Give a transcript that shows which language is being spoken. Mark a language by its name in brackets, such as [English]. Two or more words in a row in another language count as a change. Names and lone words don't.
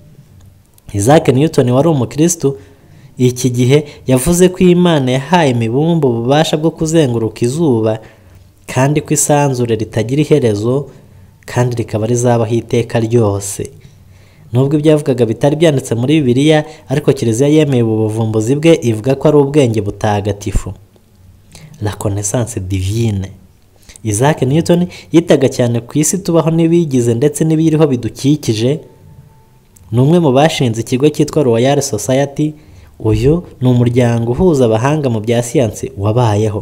[Kinyarwanda] Isaac Newton wari umukristo iki gihe yavuze ko Imana yahaye imibumbe ububasha bwo kuzenguruka izuba, kandi ko isanzure ritagira iherezo kandi rikaba rizabaho iteka ryose. Nubwo ibyavugaga bitari byanditse muri Bibiliya, ariko Kiliziya yemeye ubu buvumbuzi bwe, ivuga ko ari ubwenge butagatifu, [French] la connaissance divine. [Kinyarwanda] Isaac Newton yitaga cyane ku isi tubaho n'ibigize ndetse n'ibiriho bidukikije. Ni umwe mu bashinze ikigo cyitwa Royal Society. Uyu ni umuryango uhuza abahanga mu bya siyansi wabayeho.